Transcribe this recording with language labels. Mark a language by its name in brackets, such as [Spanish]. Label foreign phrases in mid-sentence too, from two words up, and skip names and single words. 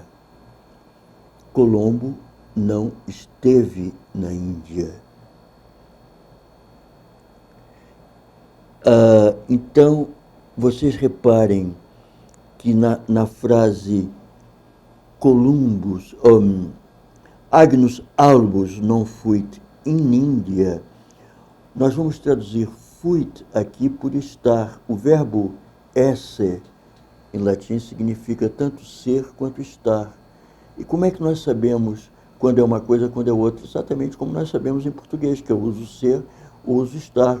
[Portuguese] Colombo não esteve na Índia. Então, vocês reparem que na frase Columbus, [Latin] Agnus albus non fuit in India, [Portuguese] nós vamos traduzir fuit aqui por estar. O verbo esse, em latim, significa tanto ser quanto estar. E como é que nós sabemos quando é uma coisa, quando é outra? Exatamente como nós sabemos em português, que eu uso ser, uso estar.